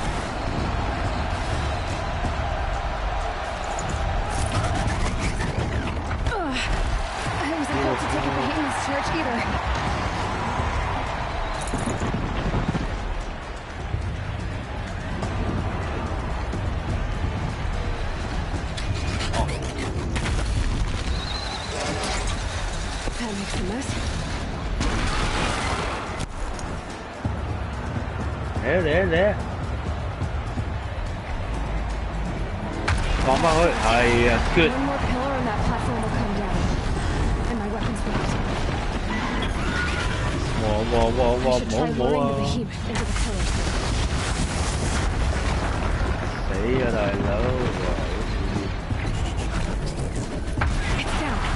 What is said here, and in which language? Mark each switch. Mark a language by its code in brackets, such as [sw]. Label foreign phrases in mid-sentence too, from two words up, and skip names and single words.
[en] I wasn't built to take a behemoth's charge either. That makes a mess. [yue] 嚟放返去，係啊 ，good。 [en] One more pillar and that platform will come down. And my weapons won't. I should try luring the behemoth into the pillar. [yue] 死啊大佬！ [en] It's down.